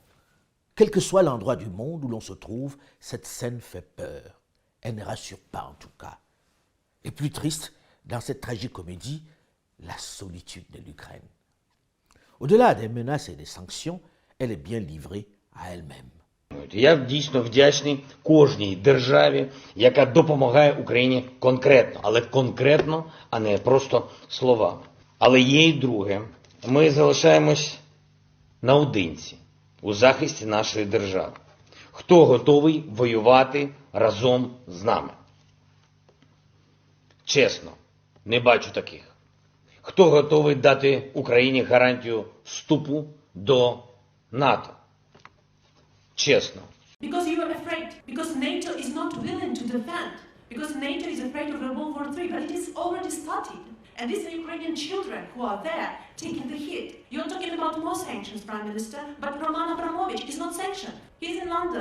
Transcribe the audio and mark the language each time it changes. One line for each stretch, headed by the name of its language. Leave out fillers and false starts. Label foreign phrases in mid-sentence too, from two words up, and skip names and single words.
French: Quel que soit l'endroit du monde où l'on se trouve, cette scène fait peur. Elle ne rassure pas en tout cas. Et plus triste, dans cette tragicomédie, la solitude de l'Ukraine. Au-delà des menaces et des sanctions, elle est bien livrée à elle-même.
Ukrainian: Я дійсно вдячний кожній державі, яка допомагає Україні конкретно, але конкретно, а не просто словами. Але є й друге. Ми залишаємось наодинці у захисті нашої держави. Хто готовий воювати разом з нами? Чесно, не бачу таких. Хто готовий дати Україні гарантію вступу до НАТО? Чесно.
English: Because you are afraid. Because NATO is not willing to defend. Because NATO is afraid of World War III. But it is already started. And these are Ukrainian children who are there taking the hit. You're talking about more sanctions, Prime Minister, but Roman Abramovich is not sanctioned. He's in London.